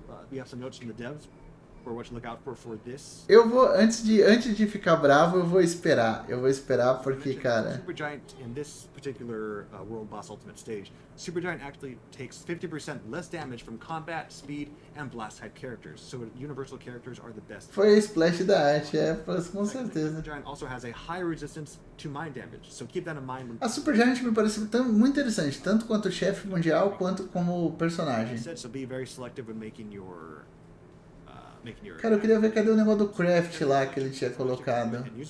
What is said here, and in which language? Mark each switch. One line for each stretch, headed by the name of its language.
English: We have some notes from the devs for what to look out for this.
Portuguese: Eu vou, antes de ficar bravo, eu vou esperar. Porque, cara...
English: Supergiant in this particular World Boss Ultimate stage, Supergiant actually takes 50% less damage from combat, speed, and blast type characters. So universal characters are the best.
Portuguese: Foi a splash da arte, com certeza.
English: Supergiant also has a high resistance to mind damage, so keep that in mind.
Portuguese: A Supergiant me parece muito interessante, tanto quanto chefe mundial, quanto como personagem.
English: So be very selective when making your
Portuguese: Cara, eu queria ver cadê o negócio do craft lá que ele tinha colocado.